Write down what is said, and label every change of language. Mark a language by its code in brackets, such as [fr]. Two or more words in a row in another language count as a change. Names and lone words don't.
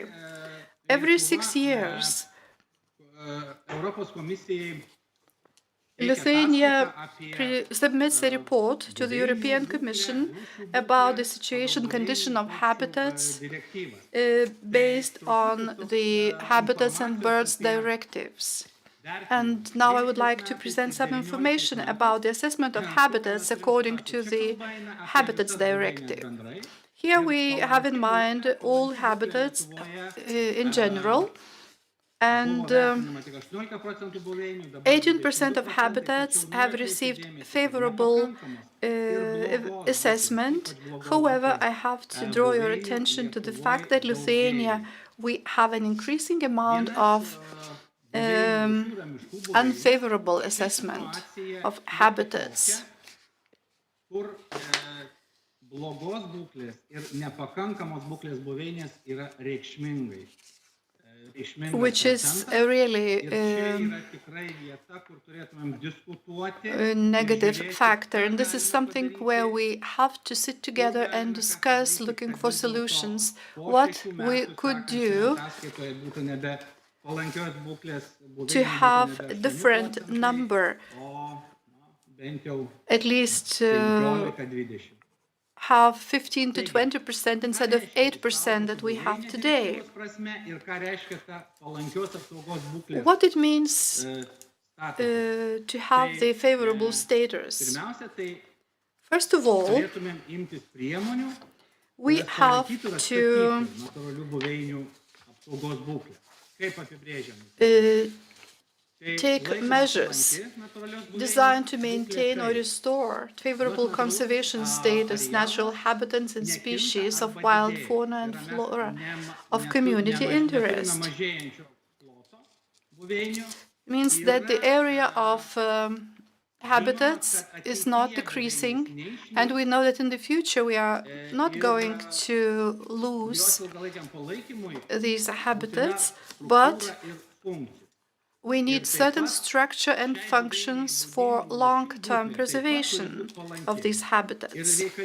[en] Every 6 years, Lithuania submits a report to the European Commission about the situation condition of habitats based on the Habitats and Birds directives. And now I would like to present some information about the assessment of habitats according to the Habitats Directive. Here we have in mind all habitats in general, And [lt] vertinama tik 18% buveinių, dabar [en] 18% of 22%, habitats [lt] tačiau [en] have [lt] noriu [en] received [lt] atkreipti dėmesį, [en] favorable [lt] nepakankamos ir blogos [en] assessment. [lt] būklės, ypač blogos [en] However, [lt] būklės, [en] I have to draw your [lt] buveinių [en] attention to the [lt] Lietuvoje [en] fact that Lithuania, [lt] daugėja. [en] we have an increasing amount [lt] Vienas, [en] of [lt] buveinių rūšių yra miškų buveinės. [en] unfavorable [lt] Ši [en] assessment [lt] situacija [en] of [lt] yra [en] habitats. [lt] tokia, kur blogos būklės ir nepakankamos būklės buveinės yra reikšmingai. [en] Which is a really [lt] Ir čia yra tikrai vieta, kur turėtumėm diskutuoti. [en] negative [lt] ir žiūrėti, [en] factor. [lt] ką [en] And this is [lt] galime [en] something [lt] padaryti, [en] where we have to sit together [lt] kur [en] and [lt] galime ką [en] discuss, [lt] padaryti, [en] looking [lt] kad [en] for [lt] vis dėlto [en] solutions, [lt] po [en] what [lt] 6 [en] we [lt] metų [en] could [lt] sekančioje [en] do [lt] ataskaitoje būtų nebe palankios būklės buveinės, [en] to [lt] būtų [en] have [lt] nebe [en] a [lt] 8%, [en] different number, [lt] o bent jau [en] at least [lt] 15-20. [en] have 15 to 20% instead of 8% that we have today. [lt] Ir ką reiškia ta palankios apsaugos būklės [en] What it means [lt] statusas. [en] to have the favorable status. [lt] Pirmiausia, tai [en] First of all, [lt] turėtumėm imtis priemonių, [en] we [lt] kurias [en] have [lt] palaikytų ir [en] to [lt] atstatytų natūralių buveinių apsaugos būklę. Kaip apibrėžiam? [en] take measures designed to maintain or restore favorable conservation status, natural habitats and species of wild fauna and flora of community interest. Means that the area of habitats is not decreasing, and we know that in the future we are not going to lose these habitats, but we need certain structure and functions for long-term preservation of these habitats.